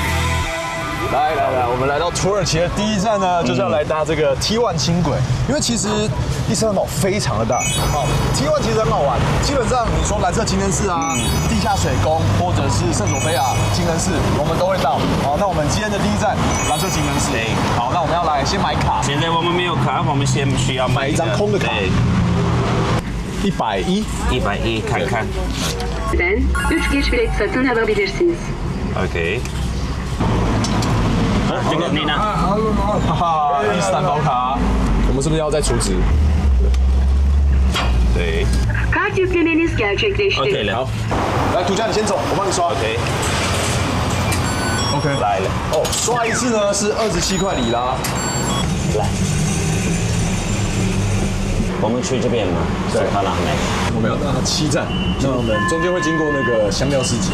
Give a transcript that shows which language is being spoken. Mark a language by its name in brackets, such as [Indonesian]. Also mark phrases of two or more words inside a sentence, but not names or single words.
[Chinese] 来，我们来到土耳其的第一站呢，就是要来搭这个 T1 轻轨，因为其实伊斯坦堡非常的大，T1 其实很好玩，基本上你说蓝色清真寺啊、地下水宫或者是圣索菲亚清真寺，我们都会到。好，那我们今天的第一站蓝色清真寺，好，那我们要来先买卡。现在我们没有卡，我们先需要买一张空的卡。 110。 110看看。 [Turkish] Den 3 geç bilet satın alabilirsiniz. [Chinese] OK。这个你呢？哈哈，伊斯坦堡卡，我们是不是要再储值？对。 [Turkish] Kart yüklemeniz gerçekleşti. [Chinese] OK 了。好，来，涂家你先走，我帮你刷。 OK。 OK，来了。哦，刷一次呢是27块里拉。来。我们去这边吗？对，好了没？我们要到7站，那我们中间会经过那个香料市集。